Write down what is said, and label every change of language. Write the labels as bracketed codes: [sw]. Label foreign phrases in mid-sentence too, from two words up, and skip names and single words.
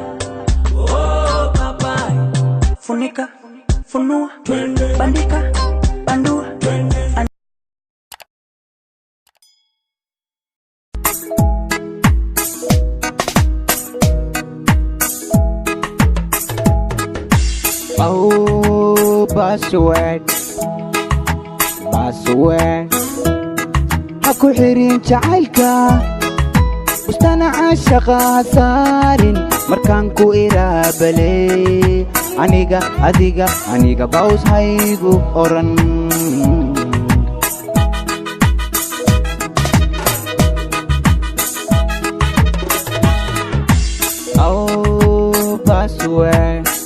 [sw] Oh papai, funika, funua, bandika, bandua. [so] Oh, password Aku xirin jacaylka Bustana caashaqa saarin Markaan ku iraabaley Aniga baws haygu oran Oh, password